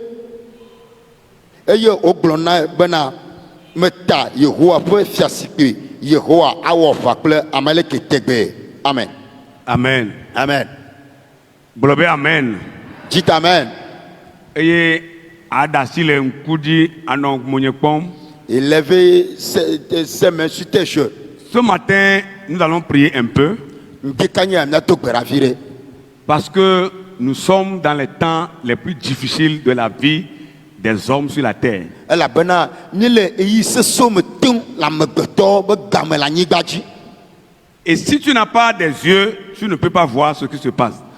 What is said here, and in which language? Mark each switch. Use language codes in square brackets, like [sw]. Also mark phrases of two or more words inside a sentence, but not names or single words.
[ee] wogblɔ na bena meta Yehowa ƒe fiasikpe Yehowa awɔ aʋa kple Amaleke tegbe. Amen. Amen. Amen. Gblɔ be amen. [fr] Dites amen. [ee] Eye aɖasi le ŋku dzi anɔ monye kpɔm. [fr] Il levait ses mains sur tes cheveux. Ce matin, nous allons prier un peu. Parce que nous sommes dans les temps les plus difficiles de la vie des hommes sur la terre. Et si tu n'as pas des yeux, tu ne peux pas voir ce qui se passe.